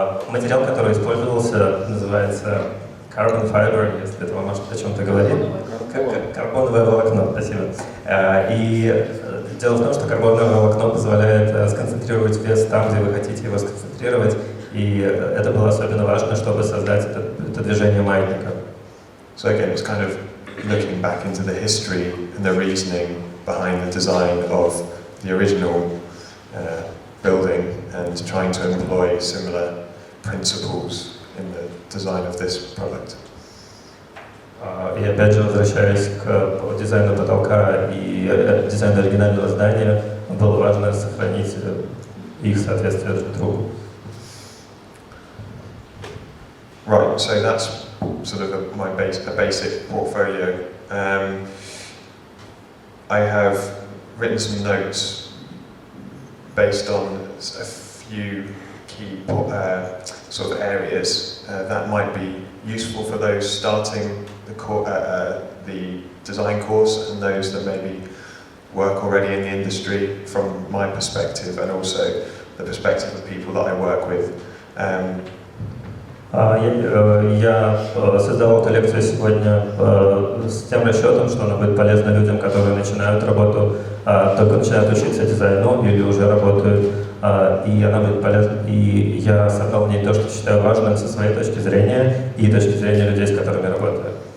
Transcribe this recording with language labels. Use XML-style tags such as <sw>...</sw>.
<ru>Материал, который использовался, называется carbon fiber, если это вам может о чем-то говорит. Карбоновое волокно, спасибо. И дело в том, что карбоновое волокно позволяет сконцентрировать вес там, где вы хотите его сконцентрировать, и это было особенно важно, чтобы создать это движение маятника.</ru> <en>So again, it's kind of looking back into the history and the reasoning behind the design of the original building and trying to employ similar principles in the design of this product.</en> <ru>И опять же, возвращаясь к дизайну потолка и дизайну оригинального здания, было важно сохранить их соответствие друг другу.</ru> <en>Right, so that's sort of a basic portfolio. I have written some notes based on a few key sort of areas that might be useful for those starting the design course and those that maybe work already in the industry from my perspective and also the perspective of people that I work with.</en> <ru>Я создавал эту лекцию сегодня с тем расчетом, что она будет полезна людям, которые начинают работу, только начинают учиться дизайну или уже работают, и она будет полезна. И я собрал в ней то, что считаю важным со своей точки зрения и точки зрения людей, с которыми работаю.</ru>